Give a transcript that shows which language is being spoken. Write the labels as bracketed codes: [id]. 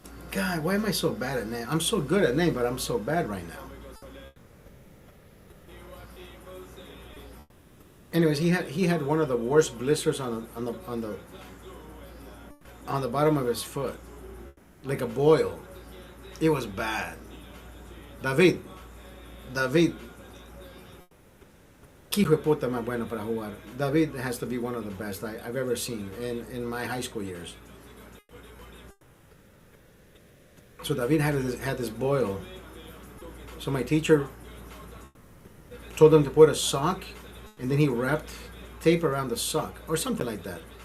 [en] God, why am I so bad at name? I'm so good at name, but I'm so bad right now. Anyways, he had one of the worst blisters on the bottom of his foot, like a boil. It was bad. [es] David, que hijo de puta más bueno para jugar. [en] David has to be one of the best I've ever seen in my high school years. So David had this boil. So my teacher told him to put a sock, and then he wrapped tape around the sock or something like that.